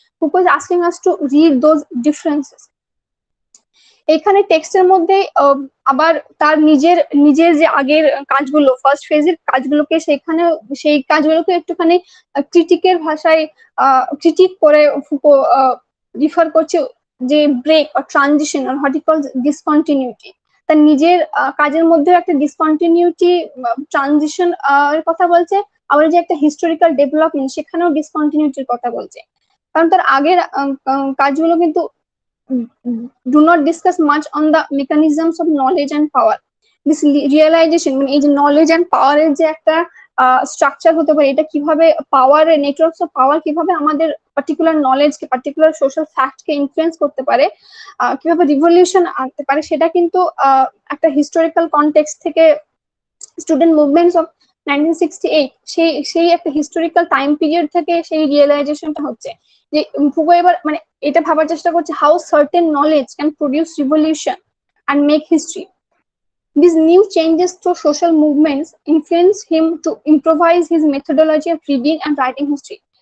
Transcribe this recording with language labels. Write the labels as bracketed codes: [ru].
[bn] Foucault [en] Is asking us to read those differences. [bn] এখানে টেক্সটের মধ্যে আবার তার নিজের যে আগের কাজগুলো, ফার্স্ট ফেজের কাজগুলোকে, সেই কাজগুলোকে একটুখানি ক্রিটিকের ভাষায় ক্রিটিক করে ফুকো রিফার করছে যে break or transition or [en] What he calls discontinuity. [bn] তার নিজের কাজের মধ্যে একটা ডিসকন্টিনিউটি, ট্রানজিশন এর কথা বলছে, আবার যে একটা হিস্টোরিক্যাল ডেভেলপমেন্ট সেখানেও ডিসকন্টিনিউটির কথা বলছে। কারণ তার আগের কাজগুলো কিন্তু [en] do not discuss much on the mechanisms of knowledge and power. This realization, [bn] মানে এই যে নলেজ এন্ড পাওয়ারের যে একটা স্ট্রাকচার হতে পারে, এটা কিভাবে পাওয়ারের নেটওয়ার্কস অফ পাওয়ার কিভাবে আমাদের পার্টিকুলার নলেজকে, পার্টিকুলার সোশ্যাল ফ্যাক্টকে ইনফ্লুয়েন্স করতে পারে, কিভাবে রিভলিউশন আনতে পারে, সেটা কিন্তু একটা হিস্টোরিক্যাল কনটেক্সট থেকে, স্টুডেন্ট মুভমেন্টস অফ 1968 সেই একটা হিস্টোরিক্যাল টাইম পিরিয়ড থেকে সেই রিয়েলাইজেশনটা হচ্ছে। যে ফুকো এবার মানে এটা ভাবার চেষ্টা করছে, [en] How certain knowledge can produce revolution and make history. These new changes to social movements influence him to improvise his methodology of reading and writing history.